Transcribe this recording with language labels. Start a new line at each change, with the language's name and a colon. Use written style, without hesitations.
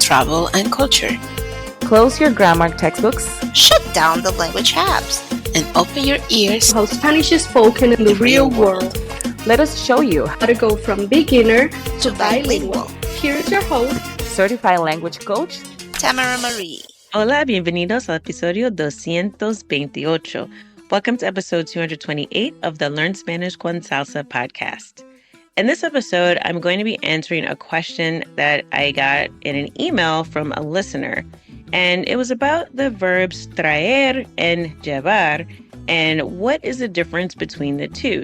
English: travel, and culture. Close your grammar textbooks, shut down the language apps, and open your ears to how Spanish is spoken in the real world. Let us show you how to go from beginner to bilingual. Here is your host, certified language coach, Tamara Marie.
Spanish: Hola, bienvenidos al episodio 228.
English: Welcome to episode 228 of the Learn Spanish con Salsa podcast. In this episode, I'm going to be answering a question that I got in an email from a listener. And it was about the verbs traer and llevar and what is the difference between the two.